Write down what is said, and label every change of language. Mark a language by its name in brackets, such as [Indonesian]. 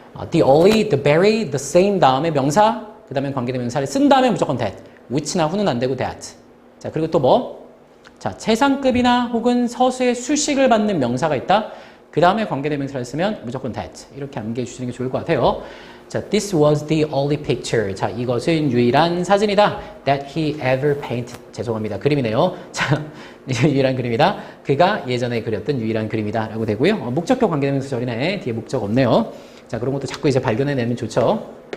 [English] The only, the very, the same [Korean] 다음에 명사, 그 다음에 관계대명사를 쓴 다음에 무조건 that. which나 who는 안 되고 that. 자, 그리고 또 뭐? 자, 최상급이나 혹은 서수의 수식을 받는 명사가 있다. 그 다음에 관계대명사를 쓰면 무조건 that. 이렇게 암기해 주시는 게 좋을 것 같아요. [English] 자, this was the only picture. [Korean] 자, 이것은 유일한 사진이다. [English] That he ever painted. [Korean] 죄송합니다. 그림이네요. 자, 유일한 그림이다. 그가 예전에 그렸던 유일한 그림이다. 라고 되고요. 목적격 관계대명사 절이네. 뒤에 목적 없네요. 자, 그런 것도 자꾸 이제 발견해내면 좋죠.